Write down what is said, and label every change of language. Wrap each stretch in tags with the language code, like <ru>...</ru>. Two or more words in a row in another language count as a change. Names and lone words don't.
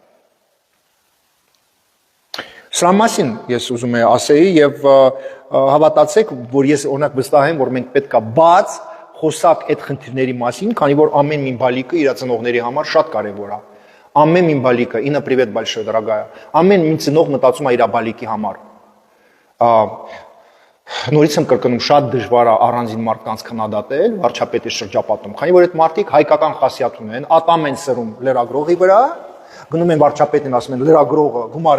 <hy>Սրա մասին ես ուզում եմ ասեի եւ հավատացեք, որ ես օրինակ վստահ եմ, որ մենք պետք է բաց խոսակ այդ խնդիրների մասին, քանի որ ամեն մի բալիկը իր ծնողների համար շատ կարեւոր է։ Ամեն մի բալիկը, ինը</hy> <ru>привет большое, дорогая։</ru> <hy>Ամեն մի ծնող մտածում է իր բալիկի համար։ Նորից եմ կրկնում, շատ դժվար է առանձին մարդկանց քննադատել վարչապետի շրջապատում, քանի որ այդ մարդիկ հայկական խասյաթ ունեն, ատամ են սրում լրագրողի վրա, գնում են վարչապետին, ասում են լրագրողը գումար</hy>